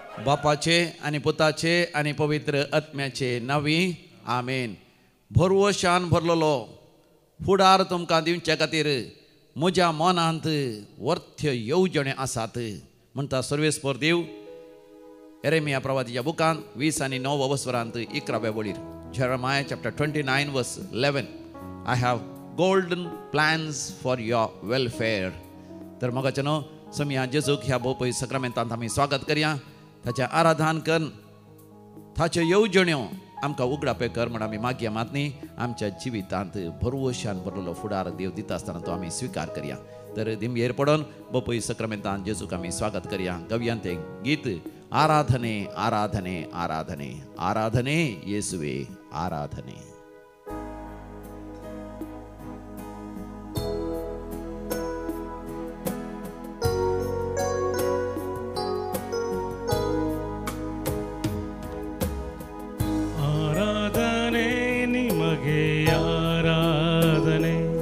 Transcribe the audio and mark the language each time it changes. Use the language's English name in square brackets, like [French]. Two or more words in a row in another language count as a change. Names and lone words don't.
[Konkani] बापाचे आनी पुताचे आनी पवित्र आत्म्याचे नांवी आमेन. भरवशान भरलेलो फुडार तुमकां दिवचे खातीर म्हज्या मनांत वर्थ येवजणे आसात म्हणटा सर्वेस्पर देव. एरेमिया प्रवादीच्या बुकांत 20 आनी 9 वस्वरांत 11व्या वळीर. [English] Jeremiah chapter 29 verse 11. I have golden plans for your welfare. [Konkani] तर मगाच्या न्हू समया जेजूक ह्या भोवपळी सक्रामेंतांत आमी स्वागत करया. ताचें आराधन कर, ताच्यो येवजण्यो आमकां उगडापे कर म्हण आमी मागया. मातनी आमच्या जिवितांत भरवशान भरलेलो फुडार देव दिता आसतना तो आमी स्विकार करया. तर दिमयेर पडोन भोवपळी सक्रामेंतांत जेजूक आमी स्वागत करया. गवयान तें गीत [Kannada] ಆರಾಧನೆ ಆರಾಧನೆ ಆರಾಧನೆ ಆರಾಧನೆ ಯೇಸುವೆ ಆರಾಧನೆ. ಆರಾಧನೆ ನಿಮಗೆ ಆರಾಧನೆ